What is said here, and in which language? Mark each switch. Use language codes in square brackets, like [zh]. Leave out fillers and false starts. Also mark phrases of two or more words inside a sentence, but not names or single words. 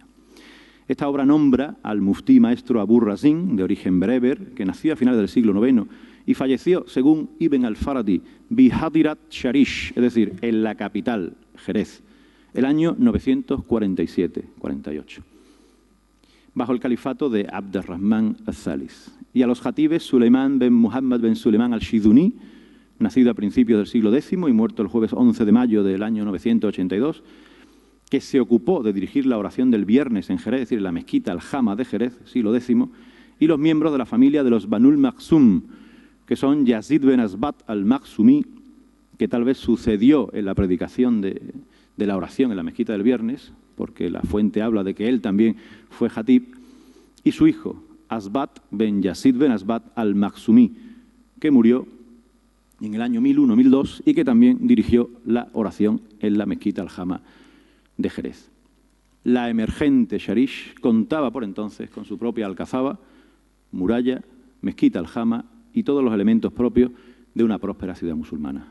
[es] Esta obra nombra al muftí maestro Abu Razin, de origen bereber, que nació a finales del siglo IX y falleció, según Ibn al-Farabi, Bihadirat Sharish, es decir, en la capital, Jerez, el año 947-48. Bajo el califato de Abderrahman al-Thalis. Y a los jatibes Suleimán ben Muhammad ben Suleimán al-Shiduni, nacido a principios del siglo X y muerto el jueves 11 de mayo del año 982, que se ocupó de dirigir la oración del viernes en Jerez, es decir, en la mezquita Aljama de Jerez, siglo X, y los miembros de la familia de los Banul Maksum, que son Yazid ben Asbat al-Maksumi, que tal vez sucedió en la predicación de la oración en la mezquita del viernes, porque la fuente habla de que él también fue jatib, y su hijo, Asbat ben Yazid ben Asbat al-Maksumi, que murió en el año 1001-1002 y que también dirigió la oración en la mezquita Aljama de Jerez. La emergente Sharish contaba por entonces con su propia alcazaba, muralla, mezquita Aljama y todos los elementos propios de una próspera ciudad musulmana.